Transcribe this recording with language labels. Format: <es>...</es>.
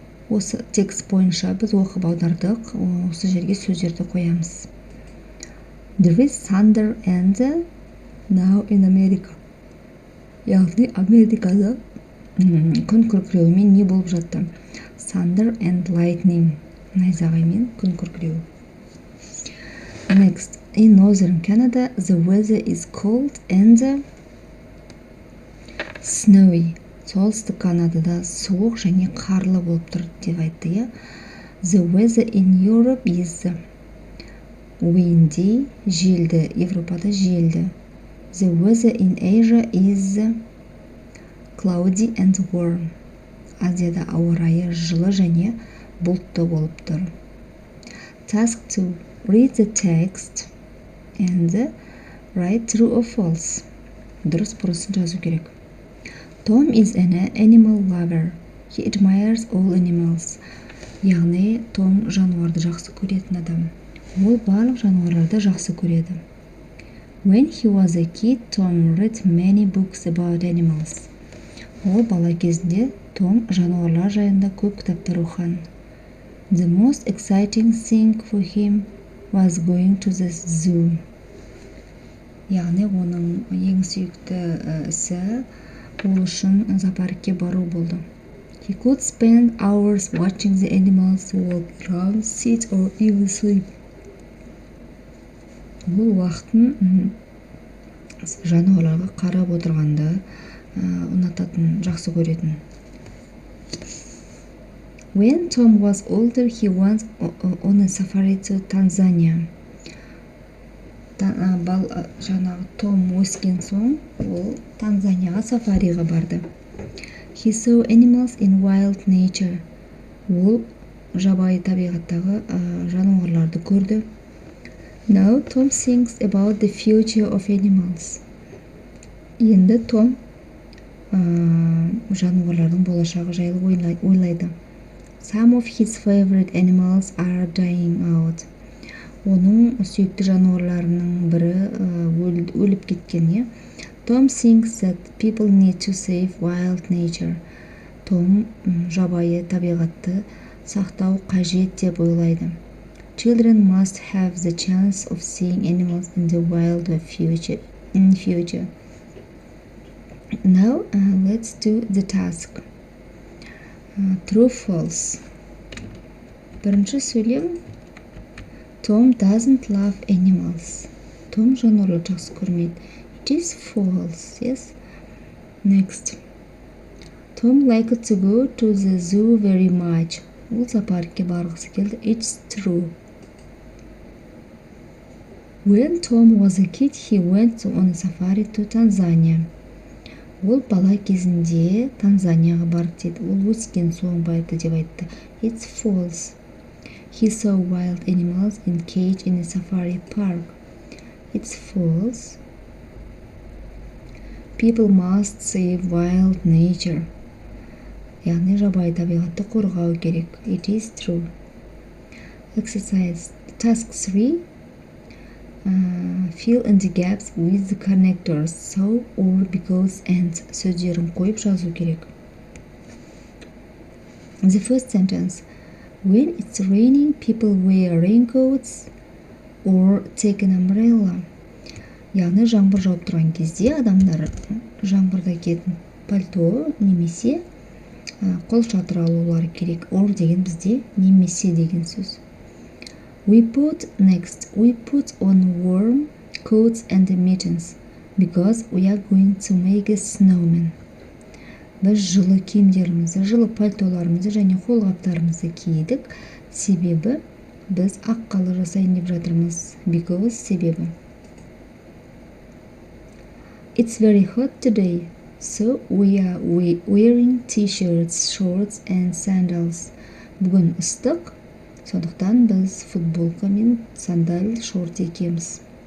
<kk>Осы текст бойынша біз оқып аудардық. Осы жерге сөздерді қоямыз.</kk> <en>There is thunder and now in America.</en> <kk>Яғни Америкада күн күркіреуімен не болып жатты?</kk> <en>Thunder and lightning.</en> <kk>Найзағаймен күн күркіреуі.</kk> <en>Next, in northern Canada, the weather is cold and snowy.</en> <kk>Солтүстік Канадада суық және қарлы болып тұр деп айтты.</kk> <en>The weather in Europe is windy,</en> <kk>желді. Европада желді.</kk> <en>The weather in Asia is cloudy and warm.</en> <kk>Азияда ауа райы жылы және бұлтты болып тұр.</kk> <en>Task 2. Read the text and write true or false.</en> <kk>Дұрыс бұрысын жазу керек.</kk> <en>Tom is an animal lover. He admires all animals.</en> <kk>Яғни, Том жануарды жақсы көретін адам. Ол барлық жануарларды жақсы көреді.</kk> <en>When he was a kid, Tom read many books about animals.</en> <kk>Ол бала кезінде Том жануарлар жайында көп кітаптар оқыған.</kk> <en>The most exciting thing for him was going to the zoo.</en> <kk>Яғни оның ең сүйікті ісі ол үшін зоопаркке бару болды.</kk> <en>He could spend hours watching the animals walk around, sit or even sleep.</en> <kk>Бұл уақытын жануарларға қарап отырғанды ұнататын, жақсы көретін.</kk> <en>When Tom was older, he went on a safari to Tanzania.</en> <kk>Жаңағы Том өскен соң, ол Танзанияға сафариға барды.</kk> <en>He saw animals in wild nature.</en> <kk>Ол жабайы табиғаттағы жануарларды көрді.</kk> <en>Now Tom thinks about the future of animals.</en> <kk>Енді Том жануарлардың болашағы жайлы ойлайды.</kk> <en>Some of his favorite animals are dying out.</en> <kk>Оның сүйікті жануарларының бірі өліп кеткен.</kk> <en>Tom thinks that people need to save wild nature.</en> <kk>Том жабайы табиғатты сақтау қажет деп ойлайды.</kk> <en>Children must have the chance of seeing animals in the wild in future. Now let's do the task. True, false.</en> <kk>Бірінші сөйлем.</kk> <en>Tom doesn't love animals.</en> <kk>Том жануарларды жақсы көрмейді.</kk> <en>It is false, yes. Next. Tom liked to go to the zoo very much.</en> <kk>Ол зоопаркке барғысы келді.</kk> <en>It's true. When Tom was a kid, he went on a safari to Tanzania.</en> <kk>Ол бала кезінде Танзанияға барды деді. Ол өскен соң барды деп айтты.</kk> <en>It's false. He saw wild animals in cage in a safari park. It's false. People must save wild nature.</en> <kk>Яғни жабайы табиғатты қорғау керек.</kk> <en>It is true. Exercise. Task 3. Fill in the gaps with the connectors. So or because and</en> <kk>сөздерін қойып жазу керек.</kk> <en>The first sentence. When it's raining, people wear raincoats or take an umbrella.</en> <kk>Яғни жаңбыр жауып тұрған кезде адамдар жаңбырда киетін пальто немесе қолшатыр алулары керек. Or деген бізде немесе деген сөз.</kk> <en>We put on warm coats and mittens because we are going to make a snowman.</en> <kk>Біз жылы киімдерімізді, жылы пальтоларымызды және қолғаптарымызды кидік, себебі біз аққалы жасайын деп жатырмыз.</kk> <en>Because</en> <kk>себебі.</kk> <en>It's very hot today, so we are wearing t-shirts, shorts and sandals.</en> <kk>Бүгін ыстық, сондықтан біз футболка мен сандал, шорт киеміз.</kk>